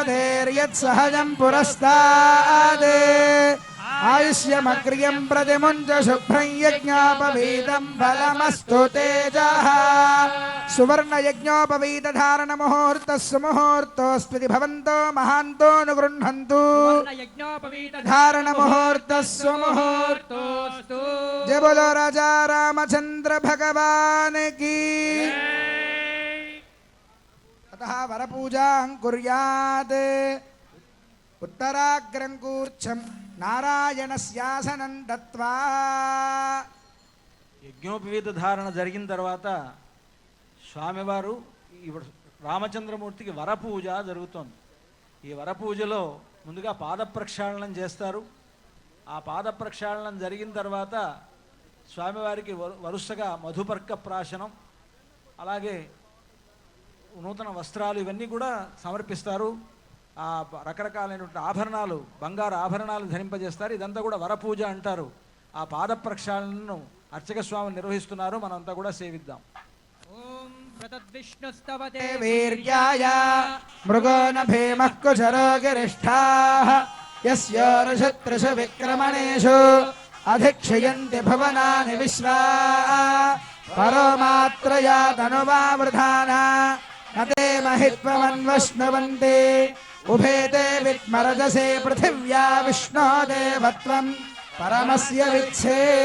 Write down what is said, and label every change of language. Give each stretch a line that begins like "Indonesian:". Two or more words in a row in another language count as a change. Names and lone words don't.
Sanskrit: ప్రజాపతేర్యత్ సహజం పురస్తాద్ आयुष्यमग्र्यं प्रतिमुञ्च शुभ्रं यज्ञोपवीतं फलमस्तु तेजः सुवर्णयज्ञोपवीतधारणमुहूर्तः सुमुहूर्तोऽस्त्विति भवन्तो महान्तो अनुगृह्णन्तु धारणमुहूर्तः सुमुहूर्तोऽस्तु
Hindi: जय बोलो राजा रामचंद्र भगवान की
Sanskrit: अतः वरपूजां कुर्यात् उत्तराग्रं कूर्च्छं नारायणस्यासनं दत्त्वा
Telugu: యజ్ఞోపవీత ధారణ జరిగిన తర్వాత స్వామివారు ఇప్పుడు రామచంద్రమూర్తికి వరపూజ జరుగుతోంది. ఈ వరపూజలో ముందుగా పాద ప్రక్షాళనం చేస్తారు. ఆ పాద ప్రక్షాళనం జరిగిన తర్వాత స్వామివారికి వరుసగా మధుపర్క ప్రాశనం, అలాగే నూతన వస్త్రాలు ఇవన్నీ కూడా సమర్పిస్తారు. ఆ రకరకాలైనటువంటి ఆభరణాలు, బంగారు ఆభరణాలు ధరింపజేస్తారు. ఇదంతా కూడా వరపూజ అంటారు. ఆ పాద ప్రక్షాళనను అర్చక స్వామి నిర్వహిస్తున్నారు. మనంతా కూడా సేవిద్దాం.
Sanskrit: ఓం ప్రతద్విష్ణుస్తవతే वीर्याय मृगो न भीमः कुशरो गिरिष्ठाः यस्योरुषत्रिषु विक्रमणेषु अधिक्षयन्ति भुवनानि विश्वा परो मात्रया तनुवावृधाना न ते महित्वमन्वश्नुवन्ति उभे ते विद्मरजसे पृथिव्या विष्णो देवत्वं परमस्य विच्छे